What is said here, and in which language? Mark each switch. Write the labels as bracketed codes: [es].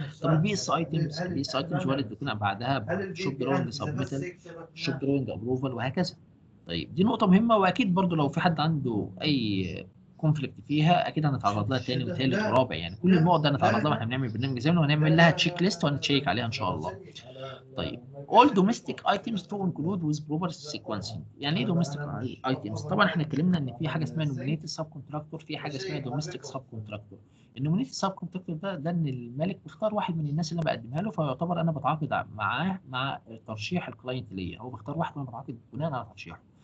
[ar] طب البي اس ايتمز وارد بيكون بعدها شوب دروينج سبميتال، شوب دروينج ابروفال وهكذا. طيب دي نقطه مهمه، واكيد برضو لو في حد عنده اي كونفليكت فيها اكيد هنتعرض لها تاني وثالث ورابع، يعني كل النقط دي هنتعرض لها واحنا بنعمل برنامج زي وهنعمل لها تشيك ليست وهنتشيك عليها ان شاء الله. [en] طيب all domestic items to include with proper sequencing. [ar] يعني ايه [en] domestic items؟ [ar] طبعا احنا اتكلمنا ان في حاجه اسمها [en] nominated subcontractor، [ar] في حاجه اسمها [en] domestic subcontractor. [ar] النومينيتد subcontractor ده ان المالك بيختار واحد من الناس اللي انا بقدمها له، فيعتبر انا بتعاقد معاه مع ترشيح الكلاينت ليا، هو بيختار واحد وانا بتعاقد بناء على ترشيحه.